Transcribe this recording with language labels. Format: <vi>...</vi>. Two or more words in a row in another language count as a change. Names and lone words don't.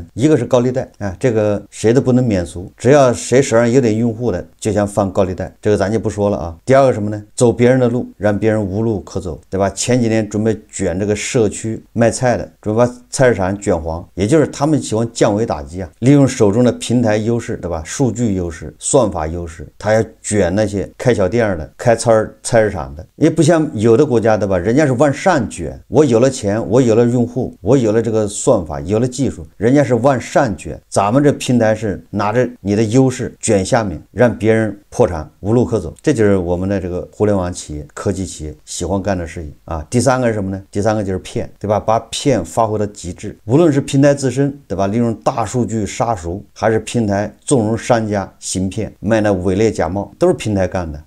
<zh>一個是高利貸啊，这個誰都不能免俗，只要誰手上有點用戶的，就想放高利貸，這個咱就不說了啊。第二個什麼呢？走別人的路，讓別人無路可走，對吧？前幾年準備捲這個社區賣菜的，準備把菜市場捲黃，也就是他們喜歡降維打擊啊，利用手中的平台優勢，對吧？數據優勢、算法優勢，他要捲那些開小店的、開菜市場的，也不像有的國家，對吧？人家是往上捲，我有了錢，我有了用戶，我有了这個算法，有了技術，人家是往上捲，咱們這平台是拿着你的優勢捲下面，讓別人破產無路可走。這就是我們的這個互聯網企業、科技企業喜歡幹的事情啊。第三個是什麼呢？第三個就是騙，對吧？把騙發揮到極致，無論是平台自身，對吧？利用大數據殺熟，還是平台縱容商家行騙，賣那偽劣假冒，都是平台幹的。</zh>